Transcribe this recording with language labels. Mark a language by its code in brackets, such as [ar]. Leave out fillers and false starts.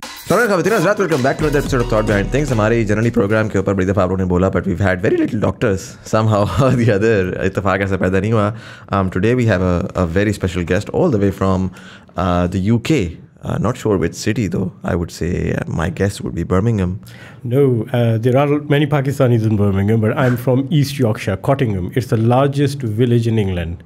[en] Welcome back to another episode of Thought Behind Things. [hi] हमारे generally programme के ऊपर बड़ी दफ़ा आप लोगों ने बोला, [en] but we've had very little doctors somehow or the other. [hi] इत्तेफाक ऐसा पैदा नहीं हुआ. [en] Today we have a very special guest all the way from the UK. Not sure which city though. I would say my guess would be Birmingham. No, there are many Pakistanis in Birmingham, but I'm from East Yorkshire, Cottingham. It's the largest village in England.